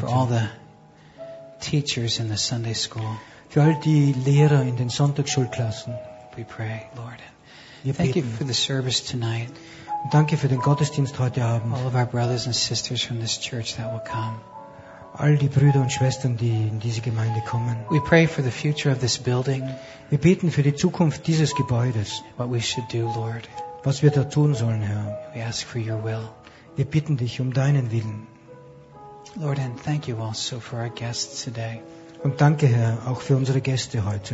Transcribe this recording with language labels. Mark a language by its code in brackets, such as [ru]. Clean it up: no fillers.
[en] For all the teachers in the Sunday school. [de] Für all die Lehrer in den Sonntagsschulklassen. [en] We pray, Lord. [de] Wir [en] Thank [de] beten. [en] You for the service tonight. [de] Und danke für den Gottesdienst heute Abend. [en] All of our brothers and sisters from this church that will come. [de] All die Brüder und Schwestern, die in diese Gemeinde kommen. [en] We pray for the future of this building. [de] Wir beten für die Zukunft dieses Gebäudes. [en] What we should do, Lord. [de] Was wir da tun sollen, Herr. [en] We ask for your will. [de] Wir bitten dich um deinen Willen. [en] Lord, and thank you also for our guests today. [de] Und danke, Herr, auch für unsere Gäste heute.